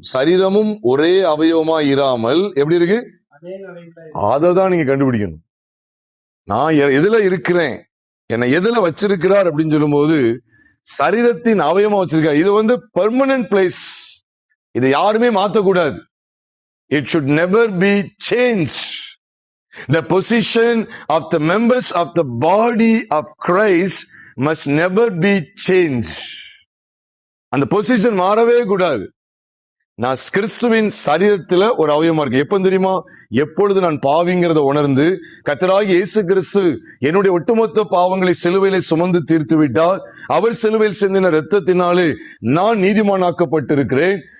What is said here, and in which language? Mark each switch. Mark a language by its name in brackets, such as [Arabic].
[Tamil] சரீரமும் ஒரே அவயவமா இராமல் எப்படி இருக்கு? அததான் நீங்க கண்டுபிடிக்கணும். நான் எதுல இருக்கிறேன், என்னை எதுல வச்சிருக்கிறார் அப்படின்னு சொல்லும் போது சரீரத்தின் அவயமா வச்சிருக்கார். இது வந்து பெர்மனன்ட் பிளேஸ். இதை யாருமே மாத்தக்கூடாது. [English] It should never be changed. The position of the members of the body of Christ must never be changed. [Tamil] அந்த பொசிஷன் மாறவே கூடாது. நான் கிறிஸ்துவின் சரீரத்துல ஒரு அவயவமா இருக்கேன். எப்ப தெரியுமா? எப்பொழுது நான் பாவிங்கிறத உணர்ந்து கர்த்தராகிய இயேசு கிறிஸ்து என்னுடைய ஒட்டுமொத்த பாவங்களை சிலுவையிலே சுமந்து தீர்த்து விட்டார். அவர் சிலுவையில் சிந்தின இரத்தத்தினாலே நான் நீதிமானாக்கப்பட்டிருக்கிறேன்.